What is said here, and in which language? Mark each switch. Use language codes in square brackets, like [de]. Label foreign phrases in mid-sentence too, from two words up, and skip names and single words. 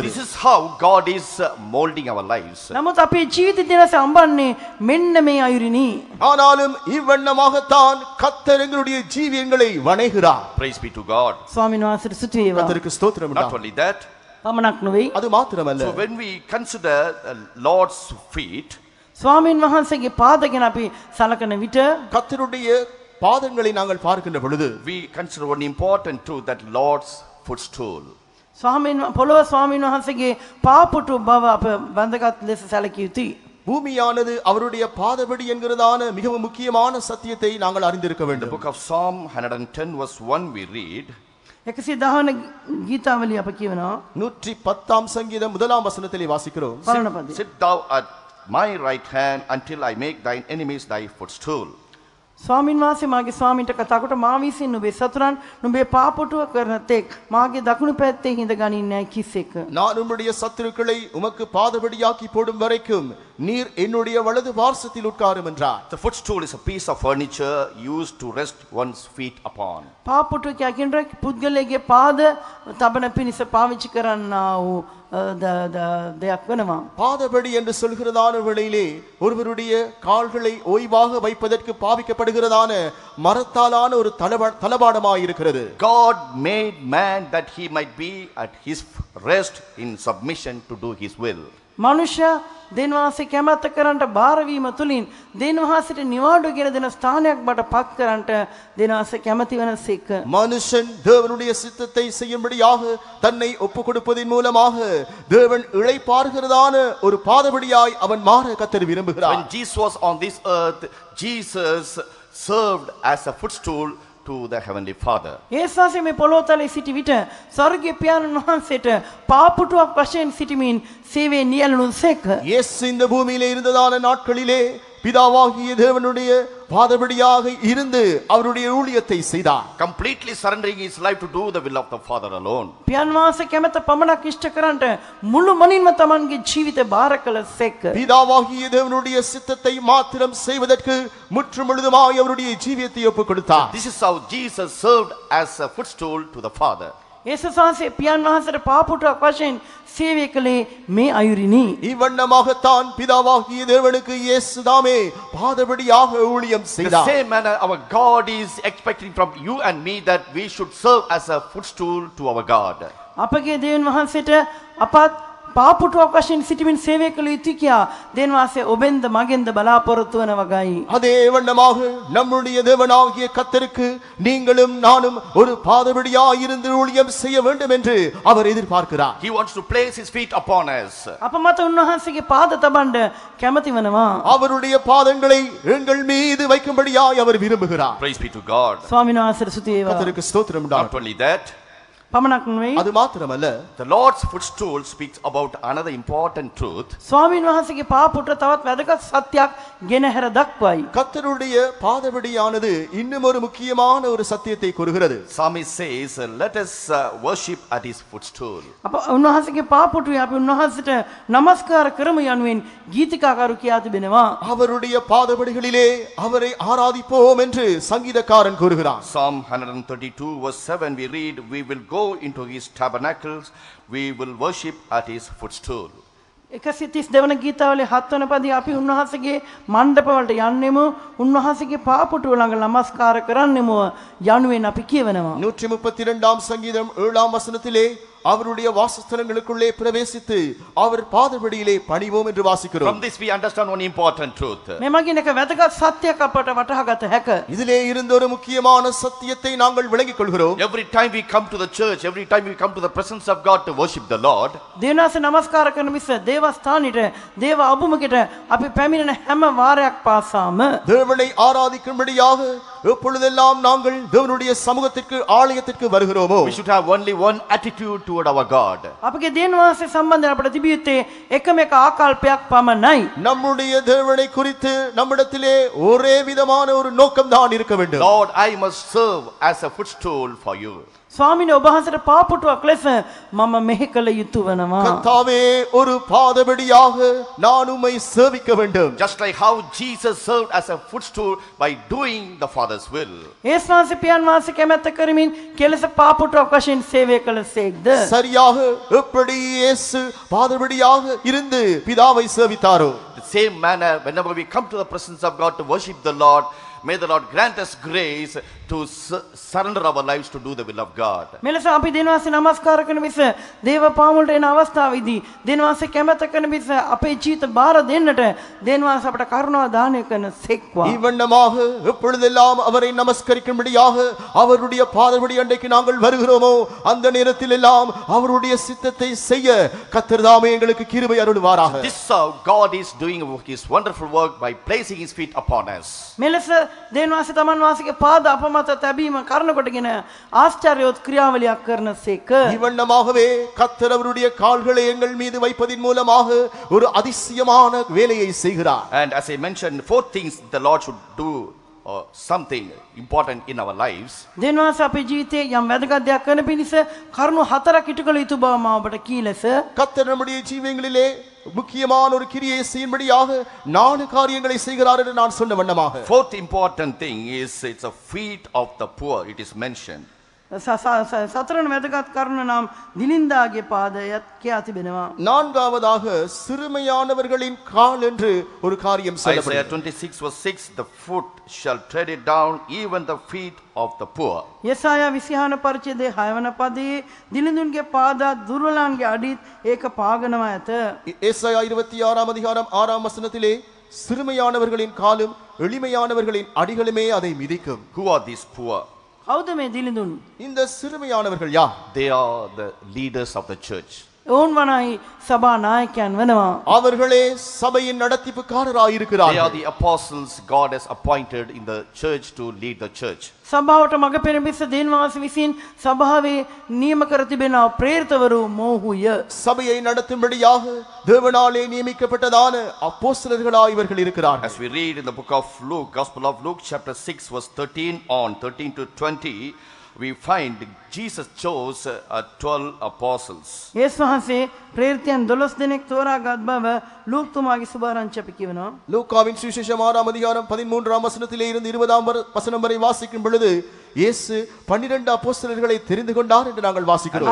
[en] This is how God is molding our lives. [si] නමුත් අපේ ජීවිත දිනස අඹන්නේ මෙන්න මේ අයුරිනි. [ta] ஆனாலும் இவ்வண்ணமாகத்தான் கர்த்தர் எங்களுடைய ஜீவியங்களை வணைகிறார். [en] Praise be to God. [si] ස්වාමීන් වහන්සේට ස්තුති වේවා. [ta] கர்த்தருக்கு ஸ்தோத்திரம் [en] Not [ta] உண்டாவதாக. [en] only that, [si] පමණක් නෙවෙයි. [ta] அது மாத்திரமல்ல. [en] so when we consider Lord's feet, [si] ස්වාමීන් වහන්සේගේ පාද ගැන අපි සලකන විට [ta] கர்த்தருடைய பாதங்களை நாங்கள் பார்க்கின்ற பொழுது [en] we consider one important truth, that Lord's footstool. [si] පොළොව ස්වාමීන් වහන්සේගේ පාපුටු බව අප බඳගත් ලෙස සැලකිය යුතුයි. [ta] பூமியானது அவருடைய பாதபடி என்கிறதான மிகவும் முக்கியமான சத்தியத்தை நாங்கள் அறிந்திருக்க [en] In the [ta] வேண்டும். [en] book of Psalm 110 verse 1 we read, [si] 110 ගීතාවලිය අප කියනවා. [ta] 110 சங்கீதம் முதலாம் வசனத்திலே வாசிக்கிறோம். [si] පරණ පදේ. [en] sit thou at my right hand until I make thine enemies thy footstool. [si] ස්වාමීන් වහන්සේ මාගේ ස්වාමීන්ට කතා කොට මා විසින් නුඹේ සතුරන් නුඹේ පාපොටුව කරන තෙක් මාගේ දකුණු පැත්තේ හිඳ ගනින්නේ කිසෙක. [ta] நான் உம்முடைய சத்துருக்களை உமக்கு பாதபடியாக்கி போடும் வரைக்கும் நீர் என்னுடைய வலது பார்சத்தில் உட்காரும் என்றார். [en] The footstool is a piece of furniture used to rest one's feet upon. [si] පාපොටුව කියන්නේ පුද්ගලයාගේ පාද තබන පිණිස පාවිච්චි කරන්නා වූ දෙයක් වෙනවා. [ta] பாதபடி என்று சொல்கிறதான வேளையிலே ஒருவருடைய கால்களை ஓய்வாக வைப்பதற்கு பாவிக்கப்படுகிறதான மரத்தாலான ஒரு தளபாடமாய் இருக்கிறது. [en] God made man that he might be at his rest in submission to do his will. [si] මනුෂ්‍ය දෙවියන්වහන්සේ කැමැත්ත කරන්ට බාර වීම තුලින් දෙවියන්වහන්සේට නිවාඩු ගෙන දෙන ස්ථානයක් බට පත් කරන්ට දෙවියන්වහන්සේ කැමැති වෙනසේක. [ta] மனுஷன் தேவனுடைய சித்தத்தை செய்யும்படியாக தன்னை ஒப்பு கொடுப்பதின் மூலமாக தேவன் இளைப்பாறுகிறதான ஒரு பாதபடியாய் அவன் மாற கர்த்தர் விரும்புகிறார். [en] When Jesus was on this earth, Jesus served as a footstool to the heavenly Father. [si] ඒසාසේ මේ පොළොව තලයේ සිටි විට ස්වර්ගීය පියාණන් වහන්සේට පාපුටුවක් වශයෙන් සිටමින් සේවයේ නියැලුණු සේක. [ta] இயேசு இந்த பூமியிலே இருந்ததான நாட்களிலே பிதாவாகிய தேவனுடைய பாதபடியாக இருந்து அவருடைய ஊழியத்தை செய்தார். [en] Completely surrendering his life to do the will of the Father alone. [si] පියන් වහන්සේ කැමැත්ත පමණක් ඉෂ්ට කරන්ට මුළු මනින්ම තමන්ගේ ජීවිතය බාර කළ සේක. [ta] பிதாவாகிய தேவனுடைய சித்தத்தை மாத்திரம் செய்வதற்கு முற்றுமுழுதுமாய் அவருடைய ஜீவியத்தை ஒப்புக் கொடுத்தார். [en] This is how Jesus served as a footstool to the Father. [si] යේසුස් වහන්සේ පියන් වහන්සේට පාපුටක් වශයෙන් සේවය කළේ මේ අයුරිනි. [ta] இவ்வண்ணமாகத்தான் பிதாவாகிய தேவனுக்கு இயேசு தாமே பாதபடியாக ஊழியம் [en] The [ta] செய்தார். [en] same manner our God is expecting from you and me that we should serve as a footstool to our God. [si] අපගේ දෙවියන් වහන්සේට අපත් පාපුටක් වශයෙන් සිටමින් සේවය කළ යුතුයි කියා දෙවියන් වහන්සේ ඔබෙන්ද මගෙන්ද බලාපොරොත්තු වන වගයි. [ta] அதே வண்ணமாக நம்முடைய தேவனாகிய கர்த்தருக்கு நீங்களும் நானும் ஒரு பாதபடியாய் இருந்து ஊழியம் செய்ய வேண்டும் என்று அவர் எதிர்பார்க்கிறார். [en] He wants to place his feet upon us. [si] අප මත උන්වහන්සේගේ පාද තබන්න කැමති වෙනවා. [ta] அவருடைய பாதங்களை எங்கள் மீது வைக்கும்படியாய் அவர் விரும்புகிறார். [en] Praise be to God. [si] ස්වාමීන් වහන්සේට ස්තුති වේවා. [ta] கர்த்தருக்கு ஸ்தோத்திரம் [en] Not [ta] உண்டாகட்டும். [en] only that, [si] පමණක් නෙවෙයි [ta] அது மாத்திரமல்ல, [en] the Lord's footstool speaks about another important truth. [si] ස්වාමීන් වහන්සේගේ පාපුට තවත් වැදගත් සත්‍යයක් ගෙනහැර දක්වයි. [ta] கர்த்தருடைய பாதபடியானது இன்னும் ஒரு முக்கியமான ஒரு சத்தியத்தை கூறுகிறது. [en] Psalmist says, let us worship at his footstool. [si] අප උන්වහන්සේගේ පාපුටුවේ අපි උන්වහන්සේට নমස්කාර කරමු යනුවෙන් ගීතිකාකරු කියා තිබෙනවා. [ta] அவருடைய பாதபடிகளிலே அவரை ஆராதிப்போம் என்று சங்கீதக்காரன் கூறுகிறான். [en] Psalm 132 verse 7 we read, we will go into his tabernacles, we will worship at his footstool. [si] 132 වන ගීතාවලියේ 7 වන පදයේ අපි උන්වහන්සේගේ මණ්ඩපවලට යන්නෙමු උන්වහන්සේගේ පාපුටුව ළඟ নমස්කාර කරන්නෙමු යනුවෙන් අපි කියවනවා. [ta] 132ஆம் சங்கீதம் 7ஆம் வசனத்திலே அவருடைய வாசஸ்தலங்களுக்குள்ளே பிரவேசித்து அவர் பாதபடியிலே பணிவோம் என்று வாசிக்கிறோம். [en] From this we understand one important truth. [si] මේ මගින් එක වැදගත් සත්‍යයක් අපට වටහා ගත හැක. [ta] இதிலே இருந்த ஒரு முக்கியமான சத்தியத்தை நாங்கள் விளங்கிக் கொள்கிறோம். [en] Every time we come to the church, every time we come to the presence of God to worship the Lord, [si] දේවනාසේ নমස්කාර කරන මිස දේවස්ථානෙට දේව අභිමුඛයට අපි පැමිණෙන හැම වාරයක් පාසාම [ta] தேவனை ஆராதிக்கும்படியாக எப்பொழுதெல்லாம் நாங்கள் தேவனுடைய சமூகத்திற்கு ஆலயத்திற்கு வருகிறோமோ, [en] we should have only one attitude toward our God. [si] අපගේ දේවනාසේ සම්බන්ධයෙන් අපට තිබිය යුත්තේ එකම එක ආකල්පයක් පමණයි. [ta] நம்முடைய தேவனை குறித்து நம்மிடத்திலே ஒரே விதமான ஒரு நோக்கம் தான் இருக்க வேண்டும். [en] Lord, I must serve as a footstool for you. [si] ස්වාමීනි ඔබ වහන්සේට පාපුටුවක් ලෙස මම මෙහි කළ යුතු වෙනවා. [ta] கர்த்தாவே, ஒரு பாதபடியாக நான் உம்மை சேவிக்க வேண்டும். [en] Just like how Jesus served as a footstool by doing the Father's will. [si] යේසුස් වහන්සේ පියන් වහන්සේ කැමැත්ත කරමින් කෙලෙස පාපුටුවක් වශයෙන් සේවය කළසේක්ද? [ta] சரியாக எப்படி இயேசு பாதபடியாக இருந்து பிதாவை சேவித்தாரோ, [en] The same manner, whenever we come to the presence of God to worship the Lord, may the Lord grant us grace to surrender our lives to do the will of God. [si] මෙලෙස අපි දෙවියන්වහන්සේ নমස්කාර කරන මිස දේව පාමුලට එන අවස්ථාවේදී දෙවියන්වහන්සේ කැමැත්ත කරන මිස අපේ ජීවිත බාර දෙන්නට දෙවියන්වහන්සේ අපට කරුණාව දානය කරන සෙක්වා. [ta] இவ்வண்ணமாக எப்பொழுதெல்லாம் அவரை நமஸ்கரிக்கும்படியாக அவருடைய பாதபடி அண்டைக்கு நாங்கள் வருகிறோமோ, அந்த நேரத்தில் எல்லாம் அவருடைய சித்தத்தை செய்ய கர்த்தர் தாமே எங்களுக்கு கிருபை அருள்வாராக. [en] This is how God is doing his wonderful work by placing his feet upon us. [si] මෙලෙස දෙවියන්වහන්සේ තමන් වහන්සේගේ පාද අප මත තැබීම කරන කොටගෙන ආශ්චර්යවත් ක්‍රියාවලියක් කරන සේක. [ta] இவ்வண்ணமாகவே கர்த்தர் அவருடைய கால்களை எங்கள் மீது வைப்பதின் மூலமாக ஒரு அதிசயமான வேலையை செய்கிறார். [en] And as I mentioned, 4 things the Lord should do something important in our lives. [si] දෙවියන්වහන්සේ අපේ ජීවිතයේ යම් වැදගත් දෙයක් කරන පිණිස කරුණු 4ක් ඉටු කළ යුතු බව මම ඔබට කී ලෙස [ta] கர்த்தர் நம்முடைய ஜீவங்களிலே முக்கியமான ஒரு கிரியை செய்யும்படியாக 4 காரியங்களை செய்கிறார் என்று நான் சொன்ன வண்ணமாக, [en] 4th important thing is it's a feet of the poor. It is mentioned. [si] සතරන වැදගත් කරුණ නම් දිලින්දාගේ පාදයත් කියා තිබෙනවා. [ta] 4வது சிறுமையானவர்களின் கால் என்று ஒரு காரியம் [en] Isaiah [ta] சொல்லப்படுகிறது. [en] 26 verse 6, the foot shall tread it down, even the feet of the poor. [si] යසායා 26 පරිච්ඡේදයේ 6 වන පදයේ දිලිඳුන්ගේ පාද දුර්වලයන්ගේ අඩිත් ඒක පාගනවා ඇත. [ta] ஏசாயா 26ஆம் அதிகாரம் 6ஆம் வசனத்திலே சிறுமையானவர்களின் காலும் எளிமையானவர்களின் அடிகளுமே அதை மிதிக்கும். [en] Who are these poor? [si] කවුද මේ දිලිඳුන්? [ta] இந்த சிறுமையானவர்கள் யார்? [en] They are the leaders of the church. [si] ඔවුන් වනයි සභා නායකයන් වෙනවා. [ta] அவர்களே சபையின் நடத்திப்புக்காரராய் [en] They are [ta] இருக்கிறார்கள். [en] the apostles God has appointed in the church to lead the church. [si] සභාවට මඟ පෙරමිස දේන්වාස විසින් සභාවේ නියම කර තිබෙනා ප්‍රේරිතවරු මොහුය. [ta] சபையை நடத்தும்படியாக தேவனாலே நியமிக்கப்பட்டதான அப்போஸ்தலர்களாய் இவர்கள் இருக்கிறார்கள். [en] As we read in the book of Luke, Gospel of Luke, chapter 6, verse 13 to 20, we find Jesus chose 12 apostles. [si] යේසුස් වහන්සේ ප්‍රේරිතයන් 12 දෙනෙක් තෝරාගත් බව ලූක් තුමාගේ සුභාරංචි අපි කියනවා. [ta] லூக்காவின் சுவிசேஷம் 6ஆம் அதிகாரம் 13ஆம் வசனத்திலே இருந்து 20ஆம் வசனம் வரை வாசிக்கும் பொழுது இயேசு 12 அப்போஸ்தலர்களை தெரிந்து கொண்டார் என்று நாங்கள் வாசிக்கிறோம்.